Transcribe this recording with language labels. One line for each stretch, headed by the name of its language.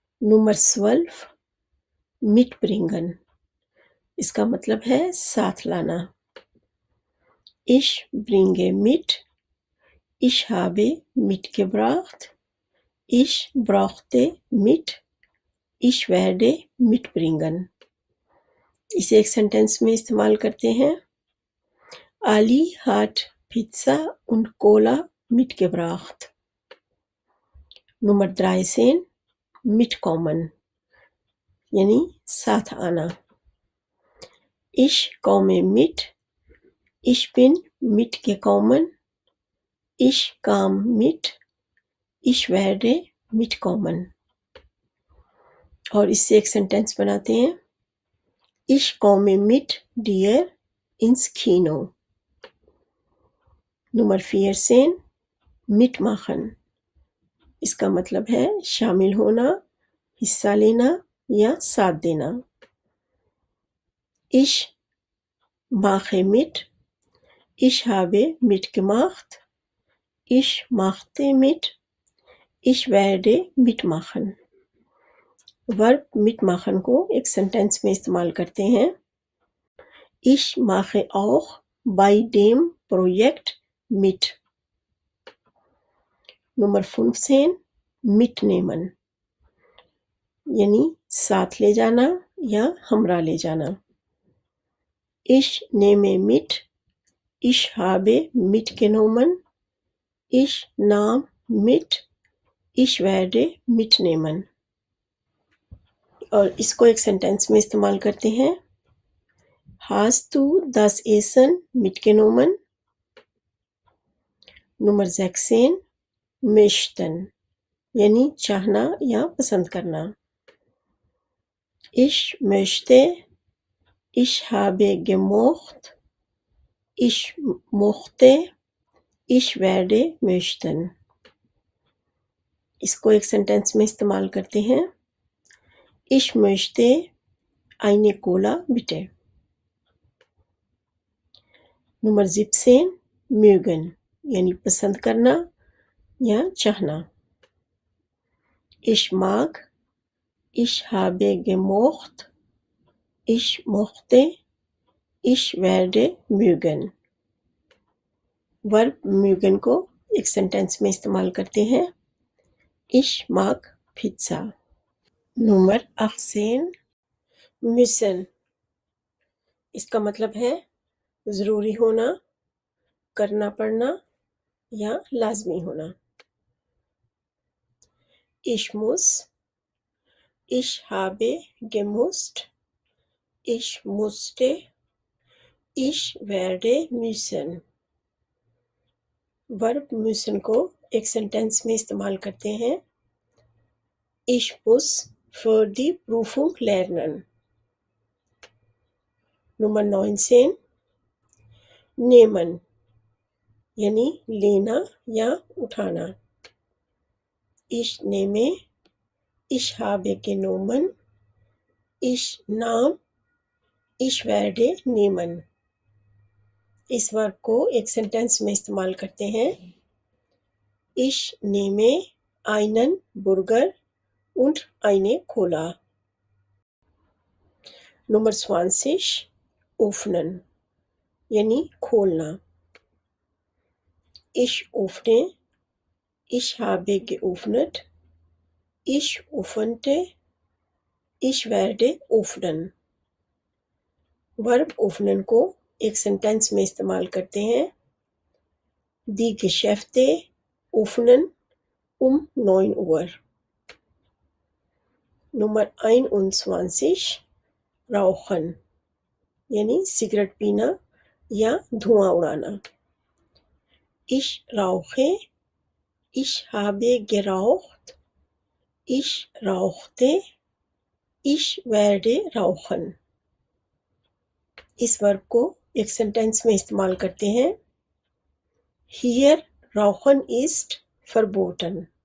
Urdu: Number 12 mitbringen، اس کا مطلب ہے ساتھ لانا.
German: Ich bringe mit، ich habe mitgebracht، ich brachte mit، ich werde mitbringen.
Urdu: اسے ایک سینٹینس میں استعمال کرتے ہیں.
German: Ali hat Pizza und Cola mitgebracht.
Urdu: Number 13 mitkommen، یعنی ساتھ آنا.
German: Ich komme mit، ich bin mitgekommen، ich kam mit، ich werde mitkommen.
Urdu: اور اس سے ایک سینٹینس بناتے ہیں.
German: Ich komme mit dir ins Kino.
Urdu: Number 14 mitmachen، اس کا مطلب ہے شامل ہونا، حصہ لینا یا ساتھ دینا.
German: Ich mache mit، ich habe mitgemacht، ich machte mit، ich werde mitmachen.
Urdu: ورب mitmachen کو ایک سینٹینس میں استعمال کرتے ہیں.
German: Ich mache auch bei dem Projekt mit.
Urdu: Number 15 mitnehmen، یعنی ساتھ لے جانا یا ہمراہ لے جانا.
German: Ich nehme mit، ich habe mitgenommen، ich nahm mit، ich werde mitnehmen.
Urdu: اور اس کو ایک سینٹینس میں استعمال کرتے ہیں.
German: Hast du das Essen mitgenommen؟
Urdu: Number 16 möchten، یعنی چاہنا یا پسند کرنا.
German: Ich möchte، ich habe gemocht، ich mochte، ich werde möchten.
Urdu: اس کو ایک سینٹینس میں استعمال کرتے ہیں.
German: Ich möchte eine Cola bitte.
Urdu: Number 17 mögen، یعنی پسند کرنا یا چاہنا.
German: Ich mag، ich habe gemocht، ich mochte، ich werde mögen.
Urdu: ورب mögen کو ایک سینٹینس میں استعمال کرتے ہیں.
German: Ich mag Pizza.
Urdu: Number 18 müssen، اس کا مطلب ہے ضروری ہونا، کرنا پڑنا یا لازمی ہونا.
German: Ich muss، ich habe gemusst، ich musste، ich werde müssen.
Urdu: ورب müssen کو ایک سینٹینس میں استعمال کرتے ہیں.
German: Ich muss für die Prüfung lernen.
Urdu: Number 19 nehmen، یعنی لینا یا اٹھانا.
German: Ich nehme، ich habe genommen، ich nahm، ich werde nehmen.
Urdu: اس ورب کو ایک سینٹینس میں استعمال کرتے ہیں.
German: Ich nehme einen Burger und eine Cola.
Urdu: Number 20 öffnen، یعنی کھولنا.
German: Ich öffne، ich habe geöffnet، ich öffnete، ich werde öffnen.
Urdu: ورب öffnen کو ایک سینٹینس میں استعمال کرتے ہیں.
German: Die Geschäfte öffnen um 9 Uhr. Nummer 21
Urdu: Rauchen یعنی سگریٹ پینا یا دھواں اڑانا.
German: Ich rauche, ich habe geraucht, ich rauchte, ich werde rauchen.
Urdu: اس ورب کو ایک سینٹینس میں استعمال کرتے ہیں.
German: Hier rauchen ist verboten.